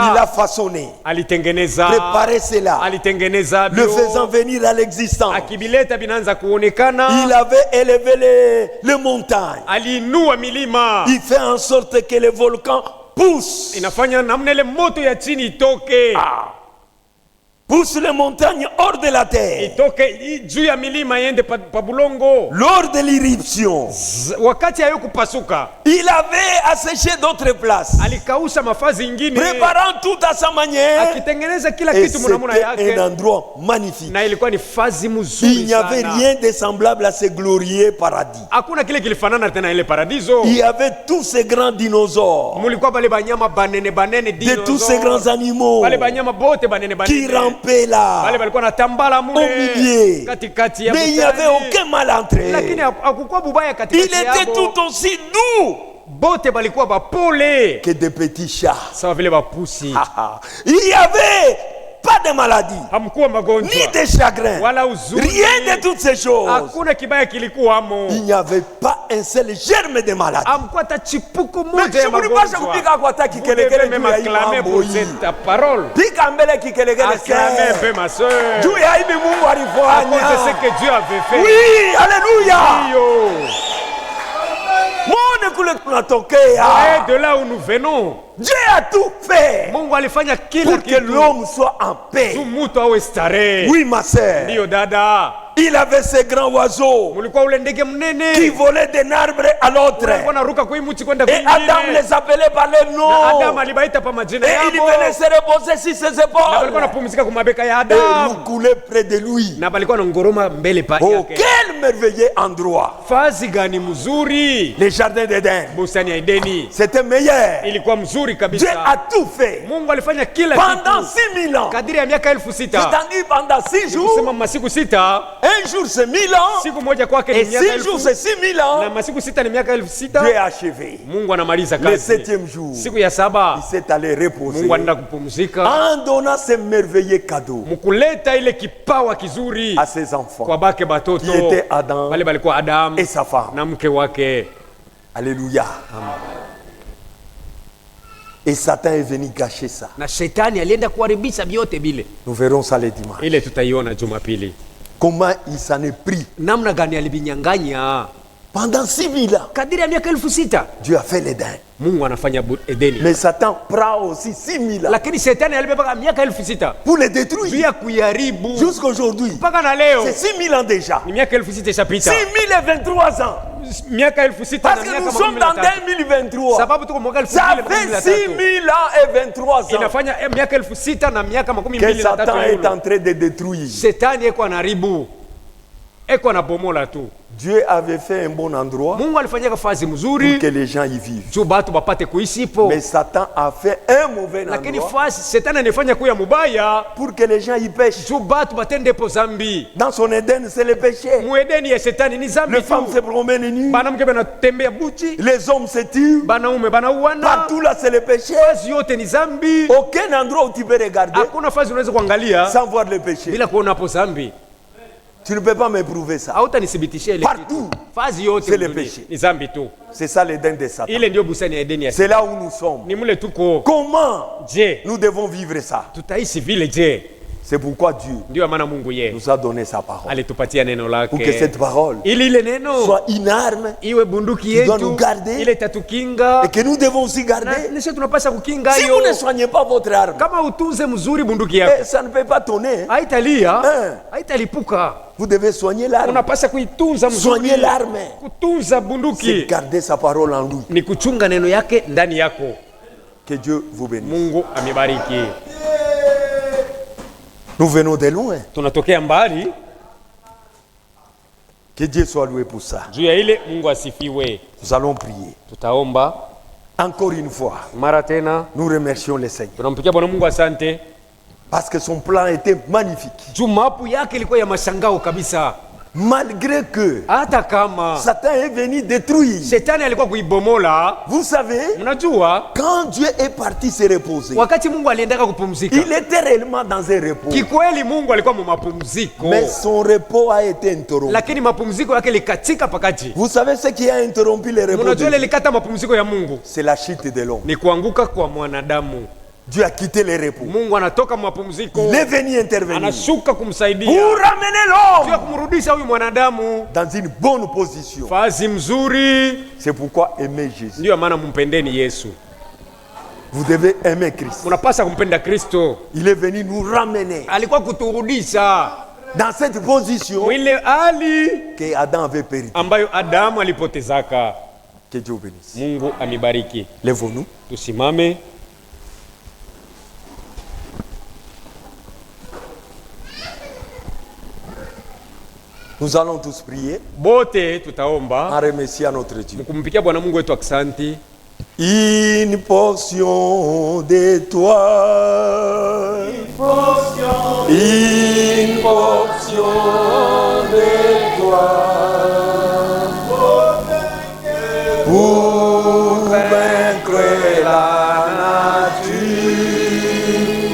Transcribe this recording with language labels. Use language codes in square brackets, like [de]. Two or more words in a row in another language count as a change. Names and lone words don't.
[fr] il a façonné, [sw] alitengeneza, [fr] préparé cela, [sw] alitengeneza [fr] le [sw] vyo, [fr] faisant venir à l'existence. [sw] akibileta vinaanza [fr] Il [sw] kuonekana, [fr] avait élevé les montagnes. [sw] aliinua milima, [fr] Il fait en sorte que les volcans poussent. [sw] inafanya namna ile moto ya chini itoke, [fr] Pousse les montagnes hors de la terre. [sw] itoke juu ya milima iende pa bulongo. [fr] Lors de l'irruption, [sw] Wakati hayo kupasuka, [fr] il avait asséché d'autres places, [sw] alikausha mafazi ingine, [fr] préparant tout à sa manière. [sw] akitengeneza kila [fr] Et [sw] kitu munamuna [fr] c'était un [sw] yake, [fr] endroit magnifique. [sw] na ilikuwa ni fazi [fr] Il [sw] mzuri [fr] n'y avait [sw] sana. [fr] rien de semblable à ce glorieux paradis. [sw] Hakuna kile kilifanana tena ile paradiso. [fr] Il y avait tous ces grands dinosaures, [sw] Mulikuwa bale banyama banene banene, [fr] de tous ces grands animaux [sw] bale banyama bote banene [fr] qui [sw] banene, [fr] rampaient là. [sw] bale balikuwa natambala [fr] Au [sw] mule [fr] milieu. [sw] katikati ya [fr] Mais il n'y avait [sw] bustani. [fr] aucun mal entre [sw] Lakini [fr] eux. [sw] hakukuwa bubaya [fr] Il [sw] katikati [fr] était [sw] yabo. [fr] tout aussi doux [sw] Bote balikuwa bapole [fr] que des petits chats. [sw] sawa vile bapusi. [fr] Il y avait pas de maladie, [sw] hamkuwa ni magonjwa [fr] de chagrin, [sw] wala huzuni, [fr] rien de toutes ces choses. [sw] hakuna kibaya kilikuwamo, [fr] Il n'y avait pas un seul germe de maladie. [sw] hamkuwa hata chipuko [fr] Mais [sw] moja ya [fr] je voulais pas [sw] magonjwa. kupika kwa taki [fr] Vous [sw] kelekele [fr] devez [sw] juu [fr] même [sw] ya hii [fr] acclamer [sw] mambo [fr] pour [sw] hii. [fr] cette parole. [sw] Pika mbele kikelekele [fr] Acclamer un [sw] sasa. [fr] peu ma soeur. [sw] Juu ya hivi Mungu [fr] À cause de [sw] alifanya. [fr] ce que Dieu avait fait. Oui, alléluia. Yo. [sw] Muone kule [fr] Et [sw] tunatokea. [fr] de là où nous venons, Dieu a tout fait [sw] Mungu alifanya kila [fr] pour que [sw] kitu [fr] l'homme soit en paix. [sw] tu mtu awe starehe. [fr] Oui, ma sœur. [sw] Ndiyo dada, [fr] Il avait ces grands oiseaux [sw] mulikuwa ule ndege [fr] qui [sw] mnene [fr] volaient d'un arbre à l'autre. [sw] ulikuwa naruka kwa hii mti kwenda [fr] Et Adam [sw] kwingine, [fr] les appelait par leur [sw] na Adamu [fr] nom. [sw] alibaita pa majina [fr] Et il [sw] yao, [fr] venait se reposer sur ses [sw] na balikuwa [fr] épaules. [sw] napumzika kwa mabeka ya [fr] Et [sw] Adamu, [fr] nous coulait près de lui. [sw] na balikuwa na ngoroma mbele pa [fr] Oh, [sw] yake. [fr] quel merveilleux endroit! [sw] Fazi gani mzuri! [fr] Les jardins d'Éden. [sw] Bustani ya Edeni [fr] C'était meilleur. [sw] ilikuwa mzuri [fr] Dieu [sw] kabisa. [fr] a tout fait [sw] Mungu alifanya kila [fr] pendant [sw] kitu [fr] 6000 ans. [sw] kadiri ya miaka 6,000. [fr] C'est-à-dire pendant 6 jours. [sw] Kusema masiku 6, [fr] Un jour c'est 1000 ans. [sw] siku moja kwake [fr] Et [sw] ni miaka [fr] 6 jours [sw] 1000 [fr] c'est 6000 ans. [sw] na masiku 6 ni miaka [fr] Dieu [sw] 6,000. [fr] a achevé. [sw] Mungu anamaliza [fr] Le [sw] kazi. [fr] 7e jour, [sw] Siku ya 7 [fr] il s'est allé reposer [sw] Mungu anaenda kupumzika, [fr] en donnant ce merveilleux cadeau [sw] mkuleta ile kipawa kizuri [fr] à ses enfants [sw] kwa bake batoto [fr] qui étaient Adam [sw] wale balikuwa Adamu [fr] et sa femme. [sw] na mke wake. [fr] Alléluia. Et Satan est venu gâcher ça. [sw] Na shetani alienda kuharibisha vyote vile. [fr] Nous verrons ça le dimanche. [sw] Ile tutaiona Jumapili, [fr] Comment il s'en est pris. [sw] namna gani alivinyang'anya [fr] Pendant 6000 ans, [sw] kadiri ya miaka 6,000. [fr] Dieu a fait l'Éden. [sw] Mungu anafanya Edeni, [fr] Mais Satan prend aussi 6000 ans [sw] lakini shetani alibeba miaka 6,000 [fr] pour les détruire. [sw] juu ya kuiharibu. [fr] Jusqu'aujourd'hui, [sw] Mpaka na leo [fr] c'est 6000 ans déjà. [sw] ni miaka 6,000 ishapita, [fr] 6023 ans. [sw] miaka 6,000 [fr] Parce [sw] na [fr] que [sw] miaka [fr] nous sommes dans [sw] 13. 2023. Sababu tuko mwaka [fr] Ça fait 2023 6000 ans et 23 ans [sw] inafanya miaka 6,000 na miaka [fr] que Satan est [sw] 23. [fr] en train de détruire. [sw] Shetani eko anaharibu, eko anabomola tu. [fr] Dieu avait fait un bon endroit [sw] Mungu alifanyaka fazi [fr] pour [sw] mzuri [fr] que les gens y vivent. [sw] juu batu bapate kuishi po, [fr] Mais Satan a fait un mauvais [sw] lakini [fr] endroit [sw] fazi shetani anafanya kuya mubaya [fr] pour que les gens y pêchent. [sw] juu batu batende po zambi. [fr] Dans son Éden, c'est le péché. [sw] Muedeni ya shetani ni zambi [fr] Les femmes [sw] tu, [fr] se promènent nues. [sw] banamke banatembea buchi, [fr] Les hommes se tuent. [sw] banaume banauana, [fr] Partout là, c'est le péché. [sw] fazi yote ni zambi. [fr] Aucun endroit où tu peux regarder [sw] Hakuna fazi unaweza kuangalia [fr] sans voir le péché. [sw] bila kuona hapo zambi. [fr] Tu ne peux pas me prouver ça. [sw] Hautanithibitishia ile [fr] Partout. [sw] kitu. Fazi yote [fr] C'est le [sw] dunia [fr] péché. [sw] ni zambi tu. [fr] C'est ça l'Éden de Satan. [sw] Ile ndio bustani ya Edeni ya [fr] C'est là où nous sommes. [sw] ni mule tuko. [fr] Comment [sw] Je, [fr] nous devons vivre ça? [sw] tutaishi vile je? [fr] C'est pourquoi Dieu [sw] Ndio maana Mungu ye [fr] nous a donné sa parole. [sw] alitupatia neno [fr] Pour que [sw] lake [fr] cette parole [sw] ili ile neno [fr] soit une arme [sw] iwe bunduki [fr] qui doit [sw] yetu [fr] nous garder [sw] ile tatukinga [fr] et que nous devons aussi [sw] na [fr] garder. [sw] nisho tunapasha kukinga [fr] Si [sw] hiyo. [fr] vous ne soignez pas votre arme, [sw] Kama utunze mzuri bunduki yako [fr] ça ne peut pas tonner. Hein. [sw] haitalia, Eh. haitalipuka. [fr] Vous devez soigner l'arme. [sw] Unapasha kuitunza mzuri. [fr] Soigner l'arme. [sw] Kutunza [fr] C'est [sw] bunduki [fr] garder sa parole en lui. [sw] ni kuchunga neno yake ndani yako. [fr] Que Dieu vous bénisse. [sw] Mungu amebariki. [fr] Nous venons de loin. [sw] Tunatokea mbali, [fr] Que Dieu soit loué pour ça. [sw] juu ya ile Mungu asifiwe. [fr] Nous allons prier. [sw] Tutaomba [fr] Encore une fois, [sw] mara tena, [fr] nous remercions le Seigneur. [sw] tunampikia Bwana Mungu asante [fr] Parce que son plan était magnifique. [sw] juu mapu yake ilikuwa ya mashangao kabisa. [fr] Malgré que [sw] Hata kama [fr] Satan est venu détruire. [sw] shetani alikuwa kuibomola, [fr] Vous savez, [sw] mnajua [fr] quand Dieu est parti se reposer, [sw] wakati Mungu aliendaka kupumzika, [fr] il était réellement dans un repos. [sw] kikweli Mungu alikuwa mu mapumziko, [fr] Mais son repos a été interrompu. [sw] lakini mapumziko yake likatika pakati. [fr] Vous savez ce qui a interrompu le repos de [sw] Mnajua ile [fr] Dieu? [sw] likata mapumziko ya Mungu [fr] C'est la chute de l'homme. [sw] ni kuanguka kwa mwanadamu. [fr] Dieu a quitté le repos. [sw] Mungu anatoka mapumziko, [fr] Il est venu intervenir [sw] anashuka kumsaidia [fr] pour ramener [sw] juu ya [fr] l'homme [sw] kumrudisha huyu mwanadamu [fr] dans une bonne position. [sw] fazi mzuri. [fr] C'est pourquoi aimer Jésus. [sw] Ndiyo maana mumpendeni Yesu, [fr] Vous devez aimer Christ. [sw] unapasa kumpenda Kristo. [fr] Il est venu nous ramener [sw] Alikuwa kuturudisha [fr] dans cette position [sw] mwile hali [fr] que Adam avait perdu. [sw] ambayo Adamu alipotezaka. [fr] Que Dieu vous bénisse. [sw] Mungu amibariki. [fr] Lèvons-nous. [sw] Tusimame. [fr] Nous allons tous prier [sw] Bote tutaomba [fr] en remerciant notre Dieu. [sw] kumpikia Bwana Mungu wetu aksanti. [fr] Une portion de toi. Une portion de toi. Pour vaincre la nature.